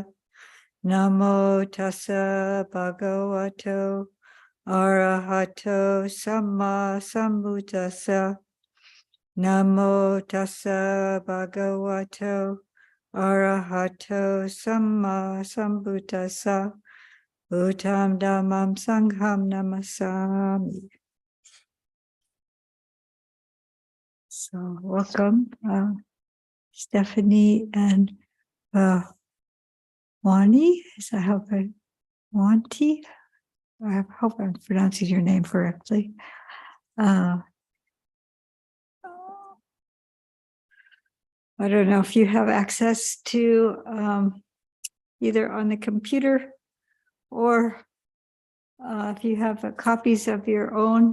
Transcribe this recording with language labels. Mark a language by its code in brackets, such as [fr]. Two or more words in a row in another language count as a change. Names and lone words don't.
[pi] Namo tassa bhagavato arahato samma sambuddhassa. Namo tassa bhagavato arahato samma sambuddhassa. Uttam dhammam sangham namasami. [en] So welcome, Stephanie and Wani. I hope Wanti. I hope I'm pronouncing your name correctly. I don't know if you have access to either on the computer or if you have copies of your own.